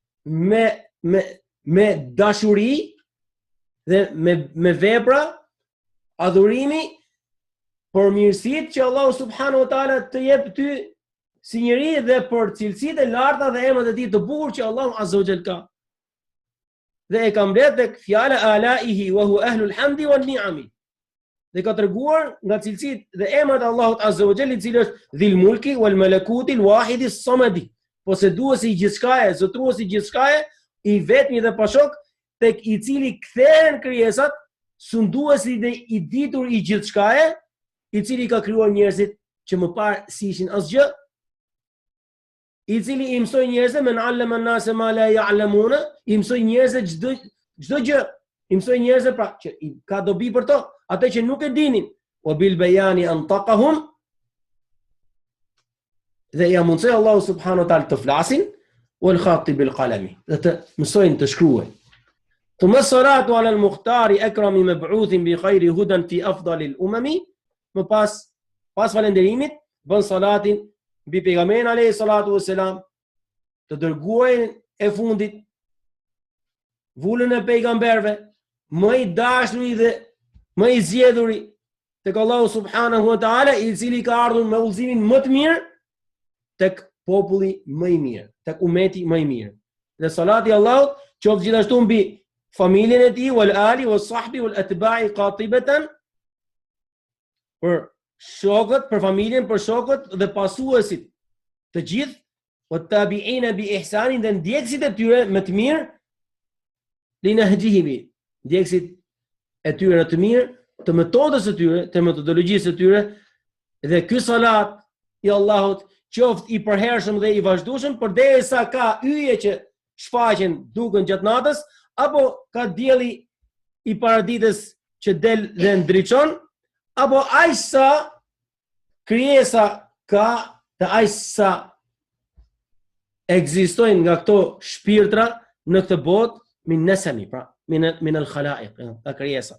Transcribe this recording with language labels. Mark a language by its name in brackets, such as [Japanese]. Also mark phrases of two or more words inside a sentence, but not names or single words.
[Albanian] me dashuri dhe me vepra, adhurimi për mirësitë që Allahu [Arabic] سبحانه وتعالى [Albanian] të jep ty si njeri dhe për cilësitë e larta dhe emrat e tij të bukur që Allahu [Arabic] عز وجل [Albanian] ka. Dhe e ka mbledh tek fjala [Arabic] عليه وهو أهل الحمد والنعم. [Albanian] Dhe ka treguar nga cilësitë dhe emrat e Allahut [Arabic] عز وجل, [Albanian] i cili është [Arabic] ذي الملك والملكوت الواحد الصمد, [Albanian] posseduesi i gjithçkaje, zotruesi i gjithçkaje, i vetmi dhe pashok, tek i cili kthehen krijesat, sunduesi dhe i ditur i gjithçkaje, i cili ka krijuar njerëzit që më parë si ishin asgjë, i cili i mësoi njerëzve [Arabic] من علم الناس ما لا يعلمون, [Albanian] i mësoi njerëzve çdo gjë, i mësoi njerëzve pra që ka dobi për to, atë që nuk e dinin, [Arabic] وبالبيان أنطقهم, [Albanian] dhe ja mundsoi Allahu [Arabic] سبحانه وتعالى [Albanian] të flasin, [Arabic] والخط بالقلم, [Albanian] dhe të mësojnë të shkruajnë. [Arabic] ثم الصلاة على المختار أكرم مبعوث بخير هدى في أفضل الأمم, [Albanian] më pas falënderimit bën salatin mbi pejgamberin [Arabic] عليه الصلاة والسلام, [Albanian] të dërguarin e fundit, vullën e pejgamberve, më i dashuri dhe më i zgjedhuri tek Allahu [Arabic] سبحانه وتعالى, [Albanian] i cili ka ardhur me udhëzimin më të mirë tek populli më i mirë, tek umeti më i mirë. Dhe salati i Allahut qoftë gjithashtu mbi familjen e tij, [Arabic] والآل والصحب والأتباع قاطبة, [Albanian] për shokët, për familjen, për shokët dhe pasuesit të gjithë, o [Arabic] تابعين بإحسان, [Albanian] dhe ndjekësit e tyre me të mirë, linahjihimi, ndjekësit e tyre të mirë, të metodës së tyre, të metodologjisë së tyre, dhe ky salat i Allahut qoftë i përhershëm dhe i vazhdueshëm, përderisa ka yje që shfaqen duken gjatë natës, apo ka dielli i paraditës që del dhe ndriçon, apo aq sa krijesa ka dhe aq sa ekzistojnë nga këto shpirtra në këtë botë, [Arabic] من نسم, [Albanian] pra [Arabic] من الخلائق, [Albanian] nga krijesa.